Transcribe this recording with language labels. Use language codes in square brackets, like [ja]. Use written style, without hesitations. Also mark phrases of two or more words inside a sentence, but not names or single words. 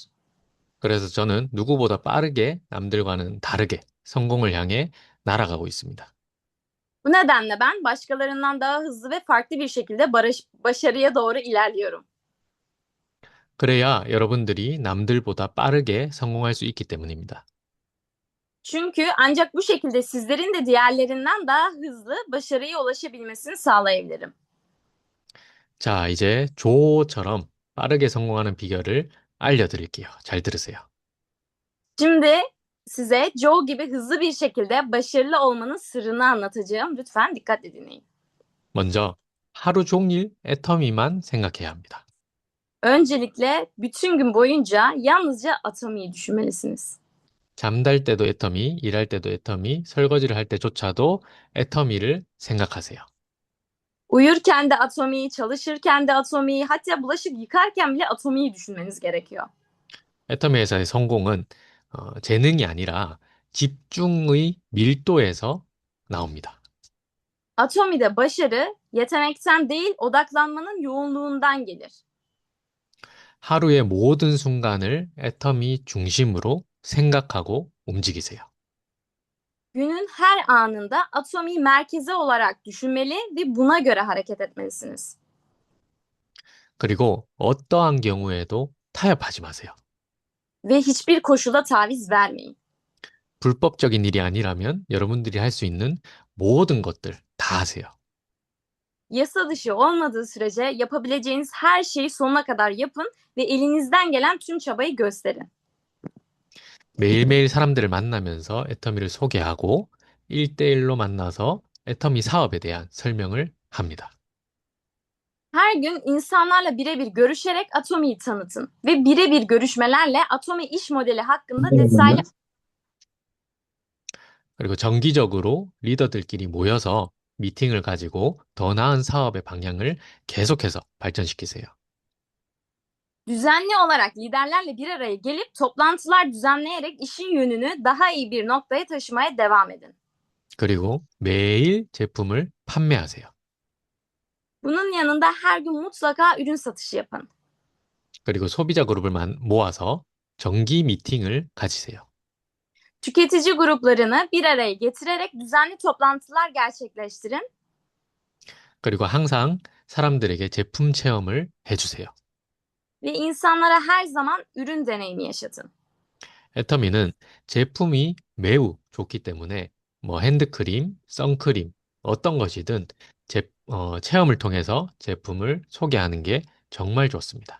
[ko] 그래서 저는 누구보다 빠르게 남들과는 다르게 성공을 향해 날아가고 있습니다. [tr] Bu nedenle ben başkalarından daha hızlı ve farklı bir şekilde başarıya doğru ilerliyorum. [ko] 그래야 여러분들이 남들보다 빠르게 성공할 수 있기 때문입니다. [tr] Çünkü ancak bu şekilde sizlerin de diğerlerinden daha hızlı başarıya ulaşabilmesini sağlayabilirim. [ko] 자, 이제 조처럼 빠르게 성공하는 비결을 알려드릴게요. 잘 들으세요. [tr] Şimdi size Joe gibi hızlı bir şekilde başarılı olmanın sırrını anlatacağım. Lütfen dikkatle dinleyin. [ko] 먼저 하루 종일 애터미만 생각해야 합니다. [tr] Öncelikle bütün gün boyunca yalnızca Atomi'yi düşünmelisiniz. [ko] 잠잘 때도 애터미, 일할 때도 애터미, 설거지를 할 때조차도 애터미를 생각하세요. [tr] Uyurken de Atomi'yi, çalışırken de Atomi'yi, hatta bulaşık yıkarken bile Atomi'yi düşünmeniz gerekiyor. [ko] 애터미에서의 성공은 재능이 아니라 집중의 밀도에서 나옵니다. [tr] Atomi'de başarı yetenekten değil, odaklanmanın yoğunluğundan gelir. [ko] 하루의 모든 순간을 애터미 중심으로 생각하고 움직이세요. [tr] Günün her anında Atomi'yi merkeze olarak düşünmeli ve buna göre hareket etmelisiniz. [ko] 그리고 어떠한 경우에도 타협하지 마세요. [tr] Ve hiçbir koşula taviz vermeyin. [ko] 불법적인 일이 아니라면 여러분들이 할 수 있는 모든 것들 다 하세요. [tr] Yasa dışı olmadığı sürece yapabileceğiniz her şeyi sonuna kadar yapın ve elinizden gelen tüm çabayı gösterin. [ko] 매일매일 사람들을 만나면서 애터미를 소개하고 1대1로 만나서 애터미 사업에 대한 설명을 합니다. [tr] Her gün insanlarla birebir görüşerek Atomi'yi tanıtın ve birebir görüşmelerle Atomi iş modeli hakkında detaylı [ko] 그리고 정기적으로 리더들끼리 모여서 미팅을 가지고 더 나은 사업의 방향을 계속해서 발전시키세요. [tr] düzenli olarak liderlerle bir araya gelip toplantılar düzenleyerek işin yönünü daha iyi bir noktaya taşımaya devam edin. [ko] 그리고 매일 제품을 판매하세요. [tr] Bunun yanında her gün mutlaka ürün satışı yapın. [ko] 그리고 소비자 그룹을 모아서 정기 미팅을 가지세요. [tr] Tüketici gruplarını bir araya getirerek düzenli toplantılar gerçekleştirin [ko] 그리고 항상 사람들에게 제품 체험을 해주세요. [tr] ve insanlara her zaman ürün deneyimi yaşatın. [ko] 애터미는 제품이 매우 좋기 때문에 뭐 핸드크림, 선크림, 어떤 것이든 체험을 통해서 제품을 soge하는 게 정말 좋습니다.